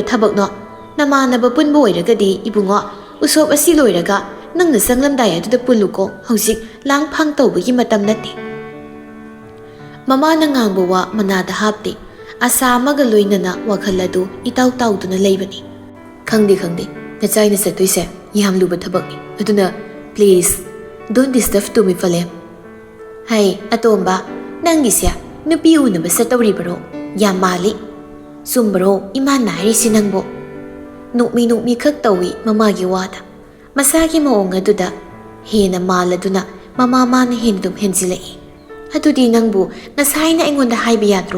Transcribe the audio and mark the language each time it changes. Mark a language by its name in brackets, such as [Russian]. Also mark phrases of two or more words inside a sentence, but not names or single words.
[Manipuri] thabak no namanaba punbo oiragadi ibungo usop asi loiraga nangna sanglamdai aduda puluko hausik lang phang tawbagi matam nate mamana ngangbo wa manada hapte asa amaga loinana wakhaladu itaw tawduna leibani khangde nachaina satoise yam luba thabakni aduna [English] please don't disturb to me [Manipuri] fale hai atomba nangisya nupi unaba satawri baro yam mali sumbaro imana hari sinangbo nukmi khak tawi mamagi wada masagi maong aduda hena maladuna ꯃꯃꯥ ꯃꯥꯅ ꯍꯦꯟꯗꯨꯝ ꯍꯦꯟꯖꯤꯜꯂꯛꯏ꯫ ꯑꯗꯨꯗꯤ ꯅꯪꯕꯨ ꯉꯁꯥꯏꯅ ꯑꯩꯉꯣꯟꯗ ꯍꯥꯏꯕ ꯌꯥꯗ꯭ꯔꯣ?